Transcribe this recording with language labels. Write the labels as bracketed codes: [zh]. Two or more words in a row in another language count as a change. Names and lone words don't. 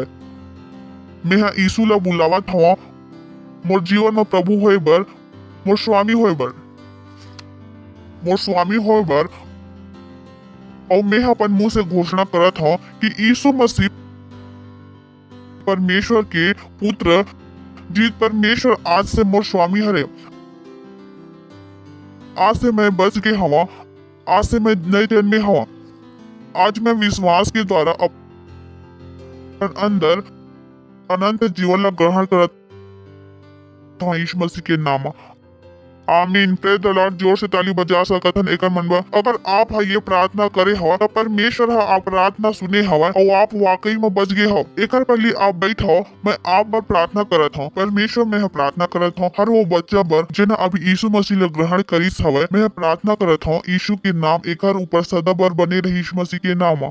[hne] मैं यीशु ला बुलावत हवा मोर जीवन में प्रभु होए बर, मोर स्वामी होए बर, और मैं अपन मुंह से घोषणा करत हूँ कि यीशु मसीह परमेश्वर के पुत्र जीत परमेश्वर आज से मोर स्वामी हरे। आज से मैं बच के हवा, आज से मैं नए जन्मे हवा। आज मैं विश्वास के द्वारा अपन अंदर अनंत जीवन ला ग्रहण करत हूँ यीशु मसीह के नाम। [en] Amen. Praise the Lord. [hne] जोर से ताली बजा सकत हन एकर मन बा। अगर आप ये प्रार्थना करे हवा तो परमेश्वर आप प्रार्थना सुने हवा और आप वाकई में बच गए हो। एकर पहले आप बैठ हो, मैं आप पर प्रार्थना करत हूँ। परमेश्वर मैं प्रार्थना करत हूँ हर वो बच्चा बर जिन्हें अभी यीशु मसीह ला ग्रहण करिस हवा। मैं प्रार्थना करत हूँ यीशु के नाम एकर ऊपर सदा बर बने रही यीशु मसीह के नाम।